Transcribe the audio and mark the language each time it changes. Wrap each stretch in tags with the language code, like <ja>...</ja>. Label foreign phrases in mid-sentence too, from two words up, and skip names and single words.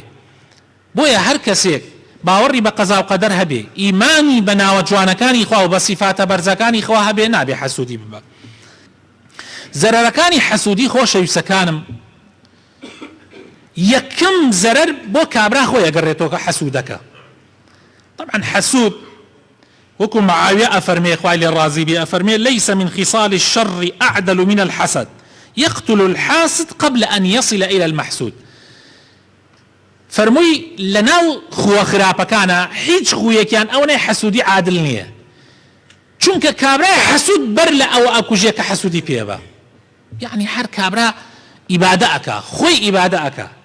<ckb>بۆیە هەر کەسێک باوەڕی بە قەزا و قەدەر هەبێ، ئیمانی بە ناوە جوانەکانی خوا و بە سیفاتە بەرزەکانی خوا هەبێ، نابێ حەسوودی ببە. زەرەرەکانی حەسوودی خۆشەویستەکانم، یەکەم زەرەر بۆ کابرا خۆی ئەگەڕێتەوە کە حەسوودەکە. طبعا حەسوود وەکو معاویە ئەفەرمێ خوای لێ ڕازی بێ ئەفەرمێ</ckb> <ar>لەیسە من خصال الشر أعدل من الحسد يقتل الحاسد قبل أن يصل إلى المحسود.</ar> <ckb>فەرمووی لەناو خووە خراپەکانە هیچ خویەکیان ئەو نەی حەسوودی عادل نییە، چونکە کابرای حەسوود بەر لە ئەوە ئەکوژێ کە حەسوودی پێبە. یعنی هەر کابرا ئیبادە ئەکا، خۆی ئیبادە ئەکا.</ckb>